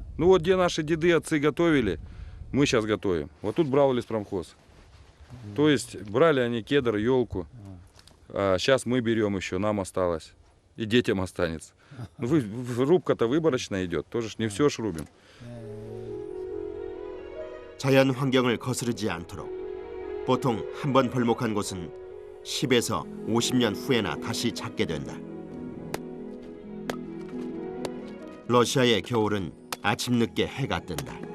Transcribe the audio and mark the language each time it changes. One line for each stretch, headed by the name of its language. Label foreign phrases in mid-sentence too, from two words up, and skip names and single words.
Russian: Ну, вот где наши деды, отцы готовили, мы сейчас готовим. Вот тут брал леспромхоз. То есть брали они кедр, елку. А сейчас мы берем еще, нам осталось. И детям останется. Ну, рубка-то выборочная идет. Тоже ж не все ж рубим.
Korean: 자연 환경을 거스르지 않도록 보통 한 번 벌목한 곳은 10에서 50년 후에나 다시 찾게 된다. 러시아의 겨울은 아침 늦게 해가 뜬다.